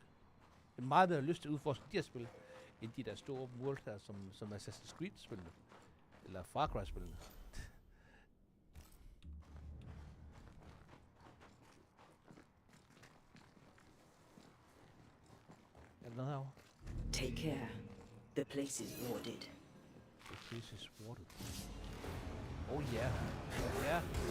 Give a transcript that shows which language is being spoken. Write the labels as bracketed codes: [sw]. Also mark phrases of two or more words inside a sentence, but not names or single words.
[da] Jeg har meget mere lyst til at udforske de her spil, end de der store open world her, som Assassin's Creed-spillene. Eller Far Cry-spillene. Er der noget herovre? [en] Take care. The place is warded. The place is warded. Oh yeah. Oh yeah.